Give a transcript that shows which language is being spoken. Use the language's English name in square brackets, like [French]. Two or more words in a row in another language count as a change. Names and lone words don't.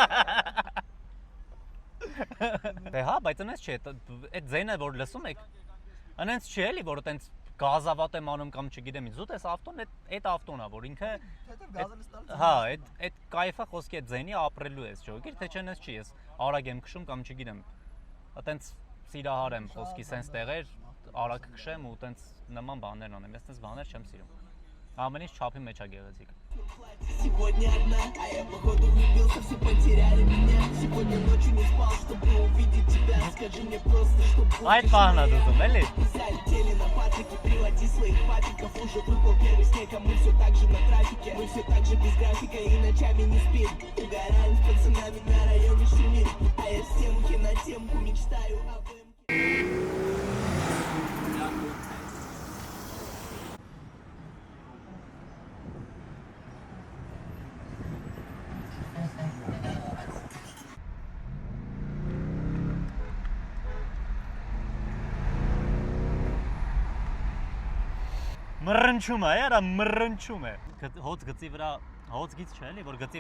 [Armenian] Դե հա, բայց այնպես չէ, այդ ձենը որ լսում եք, այնպես չէ էլի, որ այտենց գազավատ եմ անում կամ չգիտեմ, զուտ էս ավտոն այդ ավտոնն է, որ ինքը հա, այդ կայֆը խոսքի այդ ձենի ապրելու ես, ջոգիր, թե չէ այնպես չի, ես արագ եմ քշում կամ չգիտեմ, այտենց սիրահար եմ խոսքի սենց տեղեր, արագ քշեմ ու այտենց նման բաներ անեմ, ես այտենց баներ չեմ սիրում։ Ամեն ինչ չափի մեջ է գեղեցիկ։ [Russian] Сегодня одна, а я походу влюбился, все потеряли меня. Сегодня ночью не спал, чтобы увидеть тебя. Скажи мне просто, что будешь [Armenian] Այդ բանն է դուզում, էլի։ [Russian] залетели на Патрика, приводи своих папиков. Уже выпал первый снег, а мы все так же на трафике. Мы все так же без графика и ночами не спим. Угораем с пацанами на районе шумим. А я с темки на темку мечтаю об этом. [Armenian] Մռնչում է, արա մռնչում է։ Հոց գծի վրա, հոց գից չէ էլի, որ գծի